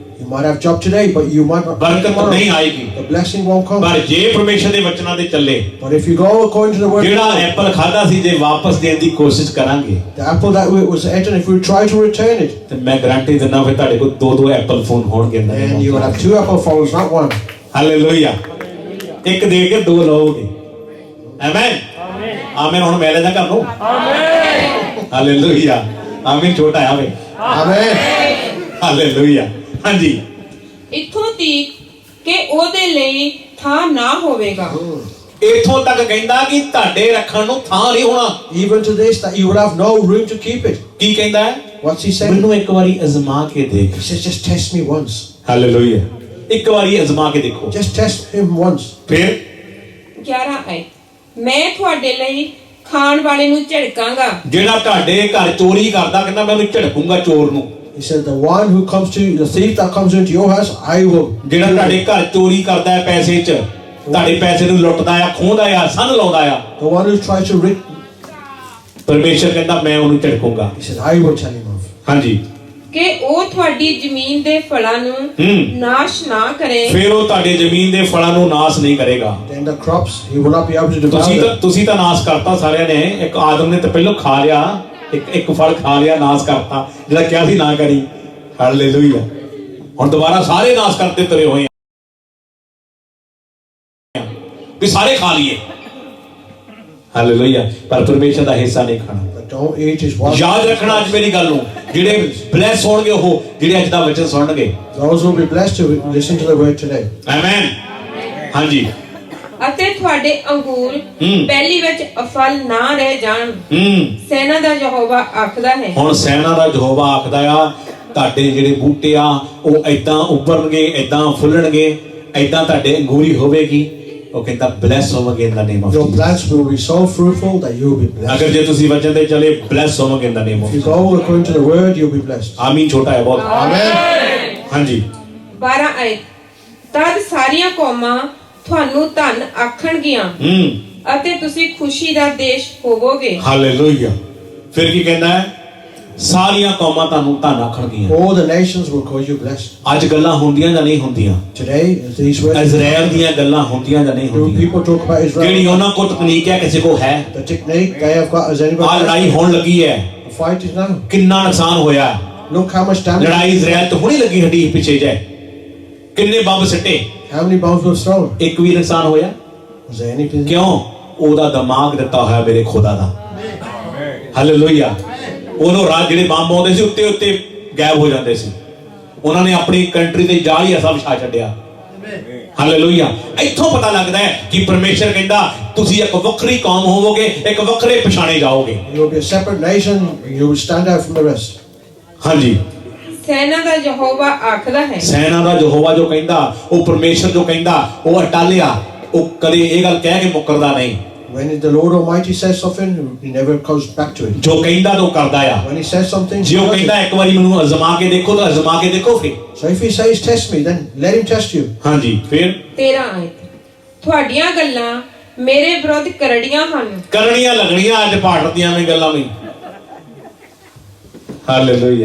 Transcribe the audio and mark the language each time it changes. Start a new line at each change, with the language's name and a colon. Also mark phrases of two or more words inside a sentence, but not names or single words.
English: You might have job today, but you might not
Punjabi: ਬਰਕਤ
English: tomorrow.
Punjabi: ਨਹੀਂ ਆਏਗੀ।
English: The blessing won't come.
Punjabi: ਪਰ ਜੇ ਪਰਮੇਸ਼ਰ ਦੇ ਵਚਨਾਂ ਦੇ ਚੱਲੇ,
English: But if you go according to the word of
Punjabi: ਜਿਹੜਾ
English: God,
Punjabi: ਐਪਲ ਖਾਦਾ ਸੀ ਜੇ ਵਾਪਸ ਦੇਣ ਦੀ ਕੋਸ਼ਿਸ਼ ਕਰਾਂਗੇ
English: the apple that was eaten, if we try to return it,
Punjabi: ਤੇ ਮੈਂ ਗਾਰੰਟੀ ਦਿੰਦਾ ਫਿਰ ਤੁਹਾਡੇ ਕੋਲ ਦੋ ਐਪਲ ਫੋਨ ਹੋਣਗੇ।
English: then you will have 2 apple phones, not 1.
Punjabi: ਹਾਲੇਲੂਇਆ। ਇੱਕ ਦੇ ਕੇ 2 ਲਓਗੇ। ਆਮੇਨ ਆਮੇਨ। ਹੁਣ ਮੈਂ ਲੈ ਜਾ ਘਰ ਨੂੰ। ਆਮੇਨ ਹਾਲੇਲੂਇਆ। ਆਮੇਨ ਛੋਟਾ ਆਵੇ।
English: Amen.
Punjabi: ਹਾਲੇਲੂਇਆ। ਹਾਂਜੀ ਇੱਥੋਂ ਤੀਕ ਕਿ ਉਹਦੇ ਲਈ ਥਾਂ ਨਾ ਹੋਵੇਗਾ। ਇਥੋਂ ਤੱਕ ਕਹਿੰਦਾ ਕਿ ਤੁਹਾਡੇ ਰੱਖਣ ਨੂੰ ਥਾਂ ਨਹੀਂ ਹੋਣਾ।
English: Even to this, that you will have no room to keep it.
Punjabi: ਕੀ ਕਹਿੰਦਾ ਹੈ?
English: What's he saying?
Punjabi: ਮੈਨੂੰ ਇੱਕ ਵਾਰੀ ਅਜ਼ਮਾ ਕੇ ਦੇਖ।
English: He says, just test me once.
Punjabi: ਹਾਲੇਲੂਇਆ। ਇੱਕ ਵਾਰੀ ਅਜ਼ਮਾ ਕੇ ਦੇਖੋ।
English: Just test him once.
Punjabi: ਫਿਰ 11 ਆਏ, ਮੈਂ ਤੁਹਾਡੇ ਲਈ ਖਾਣ ਵਾਲੇ ਨੂੰ ਝਿੜਕਾਂਗਾ। ਜਿਹੜਾ ਤੁਹਾਡੇ ਘਰ ਚੋਰੀ ਕਰਦਾ ਕਹਿੰਦਾ ਮੈਂ ਉਹਨੂੰ ਝੜਕੂੰਗਾ ਚੋਰ ਨੂੰ।
English: He said, the one who comes to, the thief that comes into your house, I will.
Punjabi: ਜਿਹੜਾ ਤੁਹਾਡੇ ਘਰ ਚੋਰੀ ਕਰਦਾ ਹੈ ਪੈਸੇ 'ਚ, ਤੁਹਾਡੇ ਪੈਸੇ ਨੂੰ ਲੁੱਟਦਾ ਆ, ਖੋਹਦਾ ਆ, ਸੰਨ ਲਾਉਂਦਾ ਆ,
English: The one who tries to rid,
Punjabi: ਪਰਮੇਸ਼ਰ ਕਹਿੰਦਾ ਮੈਂ ਉਹਨੂੰ ਝੜਕੂੰਗਾ।
English: he said, I will tell him off.
Punjabi: ਹਾਂਜੀ। ਕਿ ਉਹ ਤੁਹਾਡੀ ਜ਼ਮੀਨ ਦੇ ਫਲਾਂ ਨੂੰ ਨਾਸ਼ ਨਾ ਕਰੇ। ਫਿਰ ਉਹ ਤੁਹਾਡੇ ਜ਼ਮੀਨ ਦੇ ਫਲਾਂ ਨੂੰ ਨਾਸ ਨਹੀਂ ਕਰੇਗਾ।
English: Then the crops, he will not be able to devour them.
Punjabi: ਤੁਸੀਂ ਤਾਂ ਨਾਸ ਕਰਤਾ ਸਾਰਿਆਂ ਨੇ। ਇੱਕ ਆਦਮ ਨੇ ਤਾਂ ਪਹਿਲਾਂ ਖਾ ਲਿਆ, ਇੱਕ ਫਲ ਖਾ ਲਿਆ, ਨਾਸ ਕਰਤਾ, ਜਿਹੜਾ ਕਿਹਾ ਸੀ ਨਾ ਕਰੀ। ਹਾਲੇਲੂਇਆ। ਹੁਣ ਦੁਬਾਰਾ ਸਾਰੇ ਨਾਸ ਕਰਤੇ ਤੁਰੇ ਹੋਏ ਆ ਵੀ ਸਾਰੇ ਖਾ ਲਈਏ। ਹਾਲੇਲੂਇਆ। ਪਰ ਪਰਮੇਸ਼ਰ ਦਾ ਹਿੱਸਾ ਨਹੀਂ ਖਾਣਾ।
English: But don't eat his wife.
Punjabi: ਯਾਦ ਰੱਖਣਾ ਅੱਜ ਮੇਰੀ ਗੱਲ ਨੂੰ। ਜਿਹੜੇ ਬਲੈਸ ਹੋਣਗੇ ਉਹ ਜਿਹੜੇ ਅੱਜ ਦਾ ਵਚਨ ਸੁਣਨਗੇ।
English: Those who will be blessed to listen to the word today.
Punjabi: ਆਮੇਨ। ਹਾਂਜੀ। ਅਤੇ ਤੁਹਾਡੇ ਅੰਗੂਰ ਪਹਿਲੀ ਵਿੱਚ ਅਫਲ ਨਾ ਰਹਿ ਜਾਣ। ਸੈਨਾ ਦਾ ਯਹੋਵਾ ਆਖਦਾ ਹੈ। ਹੁਣ ਸੈਨਾ ਦਾ ਯਹੋਵਾ ਆਖਦਾ ਆ ਤੁਹਾਡੇ ਜਿਹੜੇ ਬੂਟੇ ਆ ਉਹ ਏਦਾਂ ਉੱਭਰਨਗੇ, ਏਦਾਂ ਫੁੱਲਣਗੇ, ਏਦਾਂ ਤੁਹਾਡੇ ਅੰਗੂਰੀ ਹੋਵੇਗੀ। ਉਹ ਕਹਿੰਦਾ ਬਲੈਸ ਹੋਵੋਗੇ
English: in the name of Your ਜੀਸਸ। plants will be so fruitful that you will be blessed.
Punjabi: ਅਗਰ ਜੇ ਤੁਸੀਂ ਵਚਨ ਤੇ ਚਲੇ ਬਲੈਸ ਹੋਵੋਗੇ
English: in the name of If you ਜੀਸਸ। go according to the word, you'll be blessed.
Punjabi: ਆਮੀਨ। ਛੋਟਾ ਹੈ ਬਹੁਤ।
English: Amen.
Punjabi: ਹਾਂਜੀ। 12 ਆਏ, ਤਦ ਸਾਰੀਆਂ ਕੌਮਾਂ ਤੁਹਾਨੂੰ ਧਨ ਆਖਣਗੀਆਂ ਅਤੇ ਤੁਸੀਂ ਖੁਸ਼ੀ ਦਾ ਦੇਸ਼ ਹੋਵੋਗੇ। ਹਾਲੇਲੂਇਆ। ਫਿਰ ਕੀ ਕਹਿੰਦਾ ਹੈ? ਸਾਰੀਆਂ ਕੌਮਾਂ ਤੁਹਾਨੂੰ ਧਨ ਆਖਣਗੀਆਂ।
English: All the nations will call you blessed.
Punjabi: ਅੱਜ ਗੱਲਾਂ ਹੁੰਦੀਆਂ ਜਾਂ ਨਹੀਂ ਹੁੰਦੀਆਂ?
English: Today, these words,
Punjabi: ਇਜ਼ਰਾਈਲ ਦੀਆਂ ਗੱਲਾਂ ਹੁੰਦੀਆਂ ਜਾਂ ਨਹੀਂ
English: do
Punjabi: ਹੁੰਦੀਆਂ?
English: people talk about
Punjabi: ਜਿਹੜੀ
English: Israel?
Punjabi: ਉਹਨਾਂ ਕੋਲ ਤਕਨੀਕ ਹੈ ਕਿਸੇ ਕੋ ਹੈ।
English: The technique they have got, has
Punjabi: ਆ
English: anybody?
Punjabi: ਲੜਾਈ ਹੋਣ ਲੱਗੀ ਹੈ।
English: The fight is now.
Punjabi: ਕਿੰਨਾ ਨੁਕਸਾਨ ਹੋਇਆ।
English: Look how much damage.
Punjabi: ਲੜਾਈ ਇਜ਼ਰਾਈਲ ਤੋਂ ਹੁਣੀ ਲੱਗੀ ਹੱਡੀ ਪਿੱਛੇ ਜੇ। ਕਿੰਨੇ ਬੰਬ ਸਿੱਟੇ,
English: How many bombs were thrown?
Punjabi: ਇੱਕ ਵੀ ਨੁਕਸਾਨ ਹੋਇਆ?
English: Was there anything?
Punjabi: ਕਿਉਂ? ਉਹਦਾ ਦਿਮਾਗ ਦਿੱਤਾ ਹੋਇਆ ਮੇਰੇ ਖੁਦਾ ਦਾ। ਹਾਲੇਲੂਇਆ। ਉਹਨੂੰ ਰਾਤ ਜਿਹੜੇ ਬੰਬ ਆਉਂਦੇ ਸੀ ਉੱਤੇ ਉੱਤੇ ਗਾਇਬ ਹੋ ਜਾਂਦੇ ਸੀ। ਉਹਨਾਂ ਨੇ ਆਪਣੀ ਕੰਟਰੀ ਤੇ ਜਾਲ ਹੀ ਐਸਾ ਵਿਛਾ ਛੱਡਿਆ। ਹਾਲੇਲੂਇਆ। ਇੱਥੋਂ ਪਤਾ ਲੱਗਦਾ ਹੈ ਕਿ ਪਰਮੇਸ਼ਰ ਕਹਿੰਦਾ ਤੁਸੀਂ ਇੱਕ ਵੱਖਰੀ ਕੌਮ ਹੋਵੋਗੇ, ਇੱਕ ਵੱਖਰੇ ਪਛਾਣੇ ਜਾਓਗੇ।
English: You will be a separate nation. You will stand out from the rest.
Punjabi: ਹਾਂਜੀ। ਸੈਨਾ ਦਾ ਯਹੋਵਾ ਆਖਦਾ ਹੈ। ਸੈਨਾ ਦਾ ਯਹੋਵਾ ਜੋ ਕਹਿੰਦਾ, ਉਹ ਪਰਮੇਸ਼ਰ ਜੋ ਕਹਿੰਦਾ, ਉਹ ਅਟਾਲਿਆ। ਉਹ ਕਦੇ ਇਹ ਗੱਲ ਕਹਿ ਕੇ ਮੁੱਕਰਦਾ ਨਹੀਂ।
English: When the Lord Almighty says something, he never comes back to it.
Punjabi: ਜੋ ਕਹਿੰਦਾ ਉਹ ਕਰਦਾ ਆ।
English: When he says something,
Punjabi: ਜੇ
English: he
Punjabi: ਉਹ
English: does
Punjabi: ਕਹਿੰਦਾ
English: it.
Punjabi: ਇੱਕ ਵਾਰੀ ਮੈਨੂੰ ਅਜ਼ਮਾ ਕੇ ਦੇਖੋ ਤਾਂ ਅਜ਼ਮਾ ਕੇ ਦੇਖੋ ਫਿਰ।
English: So if he says test me, then let him test you.
Punjabi: ਹਾਂਜੀ। ਫਿਰ 13 ਆਏ, ਤੁਹਾਡੀਆਂ ਗੱਲਾਂ ਮੇਰੇ ਵਿਰੁੱਧ ਕਰੜੀਆਂ ਹਨ। ਕਰਨੀਆਂ ਲੱਗਣੀਆਂ ਅੱਜ ਭਾਰਤ ਦੀਆਂ ਵੀ ਗੱਲਾਂ ਵੀ। ਹਾਲੇਲੂਇਆ।